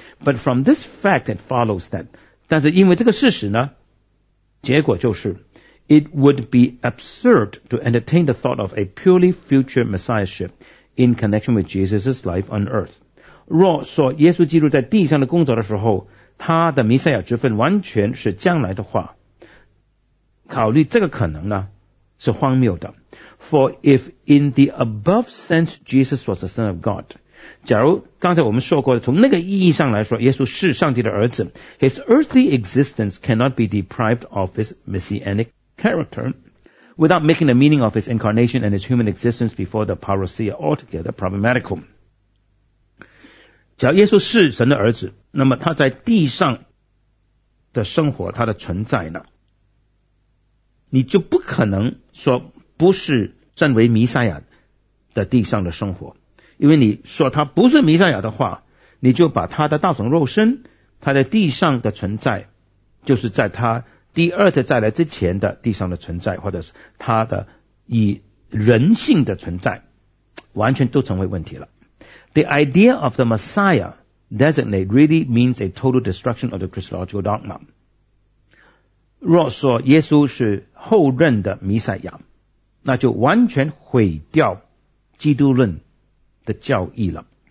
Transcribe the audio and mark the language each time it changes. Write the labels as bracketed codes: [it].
[en] But from this fact it follows that， [zh] 但是因为这个事实呢，结果就是 [en] It would be absurd to entertain the thought of a purely future messiahship in connection with Jesus' life on earth。 [zh] 若说耶稣基督在地上的工作的时候，他的弥赛亚之分完全是将来的话，考虑这个可能呢是荒谬的。 [en] For if in the above sense Jesus was the Son of God， [zh] 假如刚才我们说过的，从那个意义上来说，耶稣是上帝的儿子， [en] His earthly existence cannot be deprived of his messianic character without making the meaning of his incarnation and his human existence before the parousia altogether problematical。 [zh] 假如耶稣是神的儿子，那么他在地上的生活，他的存在呢，你就不可能说不是身为弥赛亚的地上的生活，因为你说他不是弥赛亚的话，你就把他的道成肉身，他在地上的存在，就是在他第二次再来之前的地上的存在，或者是他的以人性的存在，完全都成为问题了。 [en] The idea of the Messiah designate really means a total destruction of the Christological dogma。 [zh] 若说耶稣是后任的弥赛亚，那就完全毁掉基督论的教义了。